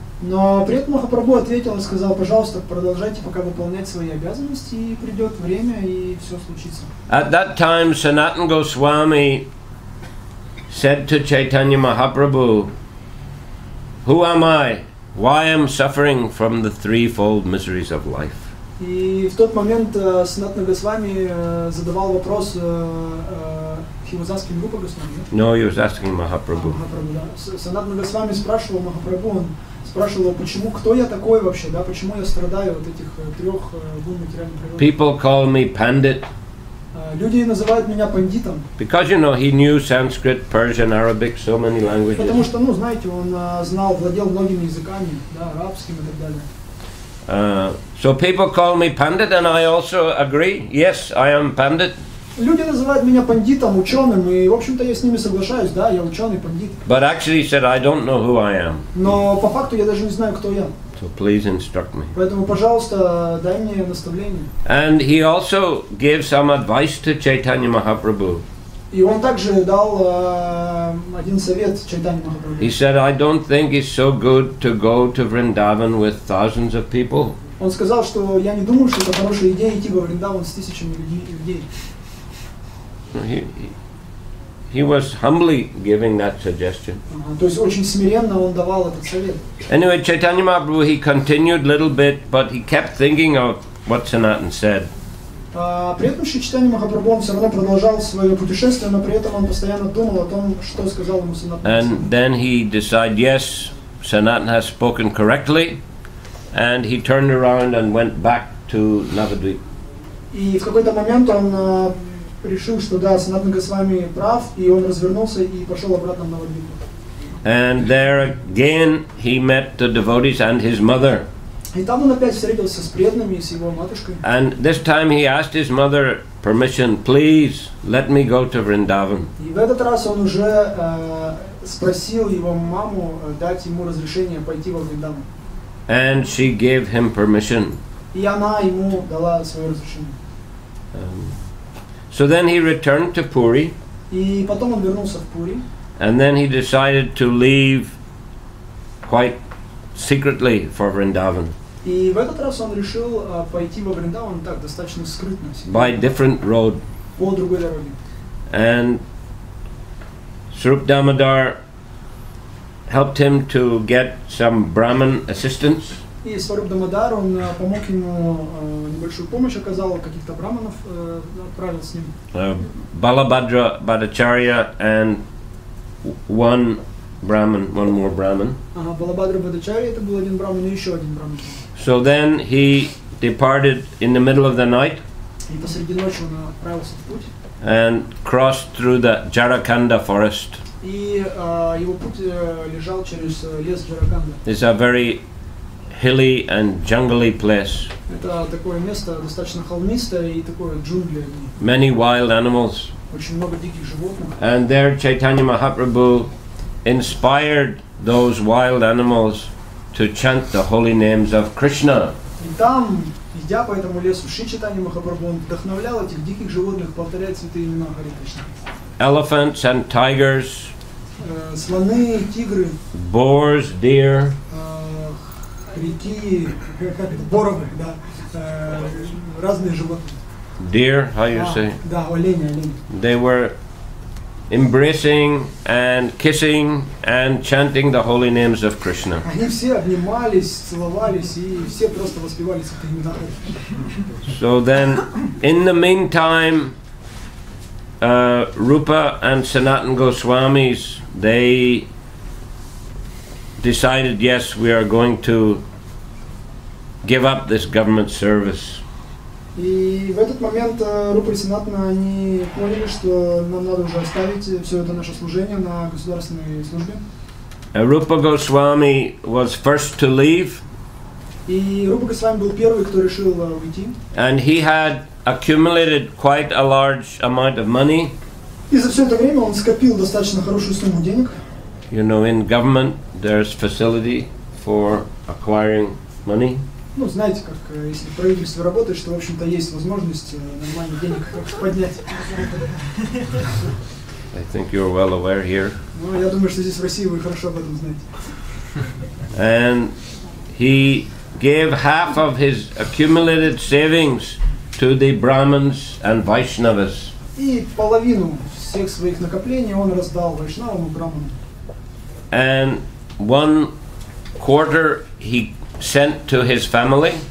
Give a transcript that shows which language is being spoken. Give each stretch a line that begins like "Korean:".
Russian: Но при этом Махапрабху ответил и сказал, пожалуйста, продолжайте пока выполнять свои обязанности, и придет время, и все случится.
English: At that time, Sanatana Goswami said to Chaitanya Mahaprabhu, who am I? Why am I suffering from the threefold miseries of life?
Russian: И в тот момент Санатана Госвами задавал вопрос,
English: he was asking
Russian: Рупа Госвами.
English: No, he was asking Mahaprabhu.
Russian: Санатана Госвами спрашивал Махапрабху, он спрашивал, почему, кто я такой вообще, да, почему я страдаю от этих трех гун материальной природы.
English: People call me Pandit.
Russian: Люди называют меня пандитом.
English: Because you know he knew Sanskrit, Persian, Arabic, so many languages.
Russian: Потому что, ну, знаете, он знал, владел многими языками, да, арабским и так далее.
English: So people call me Pandit, and I also agree. Yes, I am Pandit.
Russian: Люди называют меня пандитом, ученым, и, в общем-то, я с ними соглашаюсь, да, я ученый, пандит.
English: But actually he said, I don't know who I am.
Russian: Но по факту я даже не знаю, кто я.
English: So please instruct me.
Russian: Поэтому, пожалуйста, дай мне наставление.
English: And he also gave some advice to Chaitanya Mahaprabhu.
Russian: И он также дал один совет Чайтанье Махапрабху.
English: He said, I don't think it's so good to go to Vrindavan with thousands of people.
Russian: Он сказал, что я не думаю, что это хорошая идея идти во Вриндаван с тысячами людей.
English: He was humbly giving that suggestion.
Russian: То есть очень смиренно он давал этот совет.
English: Anyway, Chaitanya Mahaprabhu, he continued a little bit, but he kept thinking of what Sanatana said.
Russian: При этом Чайтанье Махапрабху он все равно продолжал свое путешествие, но при этом он постоянно думал о том, что сказал ему Санатана.
English: And then he decided, yes, Sanatana has spoken correctly, and he turned around and went back to Navadvip.
Russian: И в какой-то момент он решил, что да, Санатана Госвами прав, и он развернулся и пошел обратно в Навадвипу.
English: And there again he met the devotees and his mother.
Russian: И там он опять встретился с преданными, с его матушкой.
English: And this time he asked his mother permission, please let me go to Vrindavan.
Russian: И в этот раз он уже спросил его маму дать ему разрешение пойти во Вриндаван.
English: And she gave him permission.
Russian: И она ему дала свое разрешение.
English: So then he returned to Puri.
Russian: И И потом он вернулся в Пури.
English: And then he decided to leave quite secretly for Vrindavan.
Russian: И в этот раз он решил пойти во Вриндаван так достаточно скрытно.
English: By different road.
Russian: По другой дороге.
English: And Swarup Damodar helped him to get some Brahmin assistance.
Russian: И Сваруб Дамодар, он помог ему, небольшую помощь оказал, каких-то браманов отправил с ним.
English: Balabhadra Bhattacharya and one more Brahmin.
Russian: Балабхадра Бхаттачарья, это был один браман и еще один браман.
English: So then he departed in the middle of the night.
Russian: И посреди ночи он отправился в путь.
English: And crossed through the Jharakanda forest.
Russian: И его путь лежал через лес Джараканда.
English: It's a very hilly and jungly place.
Russian: Это такое место достаточно холмистое и такое джунгли.
English: Many wild animals.
Russian: Очень много диких животных.
English: And there Chaitanya Mahaprabhu inspired those wild animals to chant the holy names of Krishna.
Russian: И там, идя по этому лесу, Шри Чайтанья Махапрабху, он вдохновлял этих диких животных повторять святые имена Харе Кришна.
English: Elephants and tigers.
Russian: Слоны, тигры.
English: Boars, deer.
Russian: Реки, боровы, да, разные животные.
English: Deer, how you say?
Russian: Да, олени.
English: They were embracing and kissing and chanting the holy names of Krishna.
Russian: Они все обнимались, целовались и все просто воспевали святые имена.
English: So then, in the meantime, Rupa and Sanatana Goswamis, they decided, yes, we are going to give up this government service.
Russian: И в этот момент Рупа и Санатана, они поняли, что нам надо уже оставить все это наше служение на государственной службе.
English: Rupa Goswami was first to leave.
Russian: И Рупа Госвами был первый, кто решил уйти.
English: And he had accumulated quite a large amount of money.
Russian: И за все это время он скопил достаточно хорошую сумму денег.
English: You know, in government there's facility for acquiring money.
Russian: Ну, знаете, как если в правительстве работаешь, что, в общем-то, есть возможность нормально денег поднять.
English: I think you're well aware here.
Russian: Ну, я думаю, что здесь в России вы хорошо об этом знаете.
English: And he gave half of his accumulated savings to the Brahmins and Vaishnavas.
Russian: И половину всех своих накоплений он раздал вайшнавам и браманам.
English: And 1/4 he sent to his family.